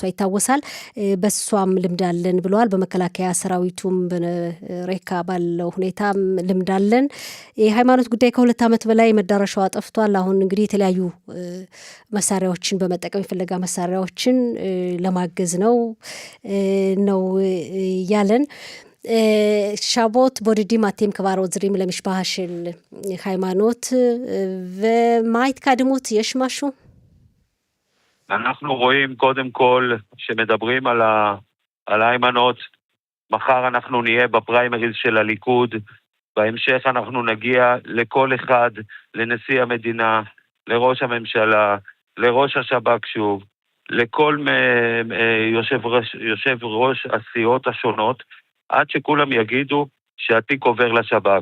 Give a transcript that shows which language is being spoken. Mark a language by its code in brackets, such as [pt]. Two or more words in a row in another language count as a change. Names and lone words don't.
[am] ይታወሳል። በሷም ልምድ አለን ብለዋል። በመከላከያ ሰራዊቱም በሬካ ባለው ሁኔታም ልምድ አለን። የሃይማኖት ጉዳይ ከ2 ዓመት በላይ መዳረሻዋ ጠፍቷል። አሁን እንግዲህ የተለያዩ መሳሪያዎችን በመጠቀም የፍለጋ መሳሪያዎችን ለማገዝ ነው ያለን። ሻቦት ቦድዲም አቴም [he] כבר עוזרים למשפחה של ሃይማኖት ומה ההתקדמות? יש משהו? אנחנו רואים קודם כל שמדברים על היימנוט. מחר אנחנו נהיה בפריימריז של הליכוד. בהמשך אנחנו נגיע לכל אחד, לנשיא המדינה, לראש הממשלה, לראש השב"כ שוב, לכל יושב ראש הסיעות השונות, עד שכולם יגידו שהתיק עובר לשב"כ.